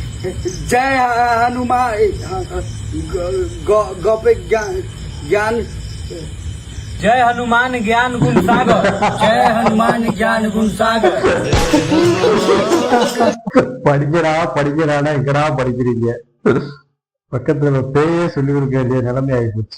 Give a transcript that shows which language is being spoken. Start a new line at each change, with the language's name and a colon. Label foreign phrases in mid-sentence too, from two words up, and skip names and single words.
Hindi: जय हनुमान गोपे ज्ञान जय हनुमान ज्ञान गुण सागर जय हनुमान ज्ञान गुण सागर
Tamil: படிக்கிறானா எங்கடா படிக்கிறீங்க? பக்கத்துல பேயே சொல்லி கொடுக்க வேண்டிய நிலைமை ஆகி போச்சு.